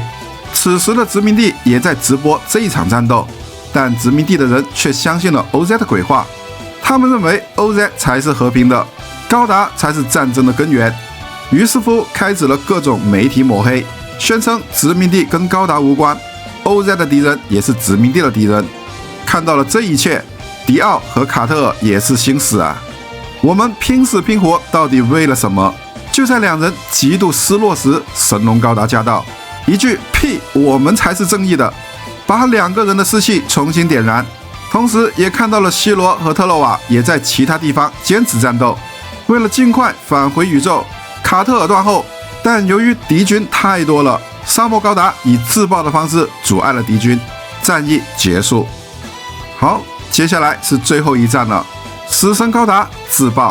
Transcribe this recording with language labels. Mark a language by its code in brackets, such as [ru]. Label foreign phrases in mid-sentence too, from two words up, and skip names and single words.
[zh] 此時的殖民地也在直播這一場戰鬥，但殖民地的人卻相信了 OZ 的鬼話，他們認為 OZ 才是和平的，高達才是戰爭的根源。於是乎開始了各種媒體抹黑，宣稱殖民地跟高達無關， OZ 的敵人也是殖民地的敵人。看到了這一切，迪奧和卡特爾也是心死啊，我們拼死拼活到底為了什麼？就在兩人極度失落時，神龍高達駕到，一句屁，我們才是正義的，把2個人的士氣重新點燃。同時也看到了希羅和特洛瓦也在其他地方堅持戰鬥。為了盡快返回宇宙，卡特爾斷後，但由於敵軍太多了，沙漠高達以自爆的方式阻礙了敵軍，戰役結束。好，接下來是最後一戰了，死神高達自爆。